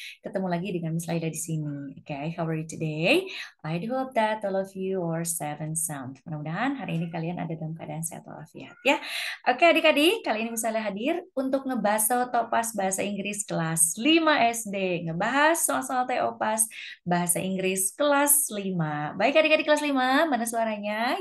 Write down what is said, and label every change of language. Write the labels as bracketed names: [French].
[Indonesian] Ketemu lagi dengan Miss Laida di sini. [English] Okay, how are you today? I do hope that all of you are safe and sound. [Indonesian] Mudah-mudahan hari ini kalian ada dalam keadaan sehat walafiat ya. Oke adik-adik, kali ini misalnya hadir untuk ngebahas Topas Bahasa Inggris kelas 5 SD. Ngebahas soal-soal Topas Bahasa Inggris kelas 5. Baik adik-adik kelas 5, mana suaranya?